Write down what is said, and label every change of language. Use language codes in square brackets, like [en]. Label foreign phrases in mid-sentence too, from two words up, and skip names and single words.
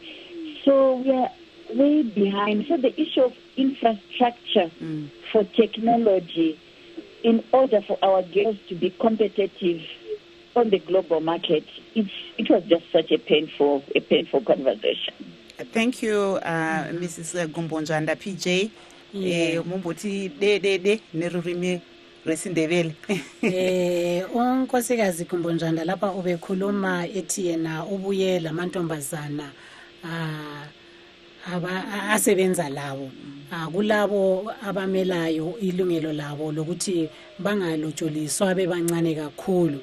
[en] So we are way behind. So the issue of infrastructure for technology in order for our girls to be competitive on the global market, it was just such a painful conversation. Thank you, Mrs. Gumbonjanda PJ. [sn] Mumboti de nerurimi resindebele. [nd] Unkosikazi Gumbonjanda lapha ubekhuluma ethi yena ubuye lamantombazana asebenza lawo kulabo abamelayo ilungelo labo lokuthi bangalotsholiswa bebancane kakhulu.